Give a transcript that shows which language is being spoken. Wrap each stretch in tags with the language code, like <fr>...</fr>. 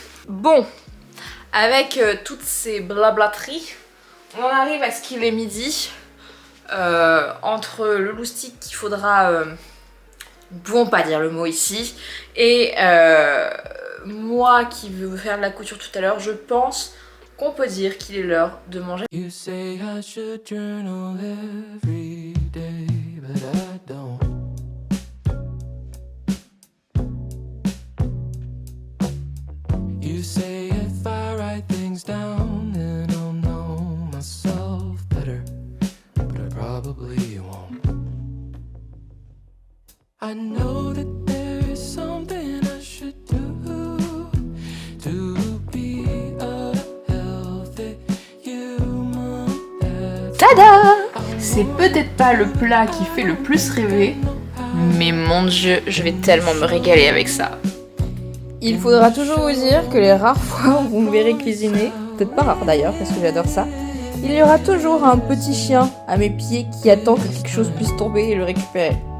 <fr>Bon, avec toutes ces blablateries, on arrive à ce qu'il est midi. Entre le loustic qu'il faudra, nous pouvons pas dire le mot ici, et moi qui veux faire de la couture tout à l'heure, je pense qu'on peut dire qu'il est l'heure de manger.</fr> <en>You say I should journal every day, but I don't. You say if I write things down, then I'll know myself better. Probably you won't. I know that there is something I should do to be a healthy human. Tada!</en> <fr>C'est peut-être pas le plat qui fait le plus rêver, mais mon Dieu, je vais tellement me régaler avec ça. Il faudra toujours vous dire que les rares fois où vous me verrez cuisiner, peut-être pas rare d'ailleurs parce que j'adore ça, il y aura toujours un petit chien à mes pieds qui attend que quelque chose puisse tomber et le récupérer.</fr>